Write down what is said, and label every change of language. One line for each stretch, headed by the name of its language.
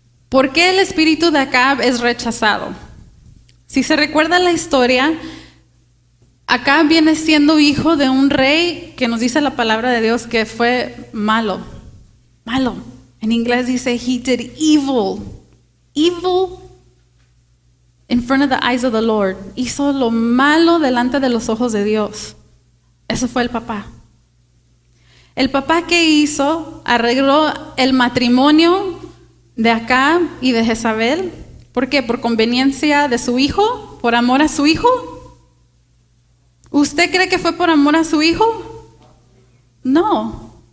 Spanish: ¿Por qué el espíritu de Acab es rechazado? Si se recuerda la historia, Acab viene siendo hijo de un rey que nos dice la palabra de Dios que fue malo. Malo. En inglés dice,
English: he did evil. Evil in front of the eyes of the Lord.
Spanish: Hizo lo malo delante de los ojos de Dios. Eso fue el papá. El papá, ¿qué hizo? Arregló el matrimonio de Acab y de Jezabel. ¿Por qué? ¿Por conveniencia de su hijo? ¿Por amor a su hijo? ¿Usted cree que fue por amor a su hijo? No.